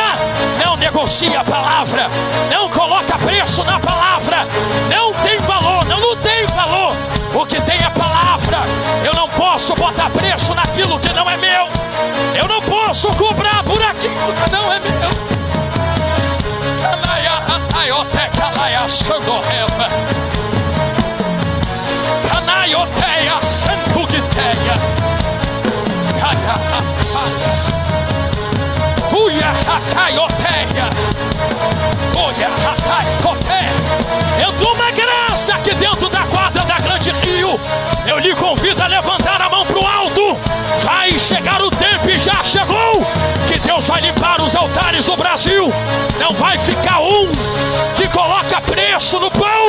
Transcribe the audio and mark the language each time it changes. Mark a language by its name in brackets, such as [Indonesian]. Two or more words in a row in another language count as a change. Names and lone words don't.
[Portuguese] Não negocia a palavra, não coloca preço na palavra. Não tem valor, não tem valor. O que tem é palavra. Eu não posso botar preço naquilo que não é meu. Eu não posso cobrar por aquilo que não é meu. Canaioteia, santuguiteia, tuia racaioteia, tuia racaicoteia. Entrou uma graça aqui dentro da quadra da Grande Rio. Eu lhe convido a levantar a mão para o alto. Vai chegar o tempo e já chegou, que Deus vai limpar os altares do Brasil. Não vai ficar um que coloca preço no pão.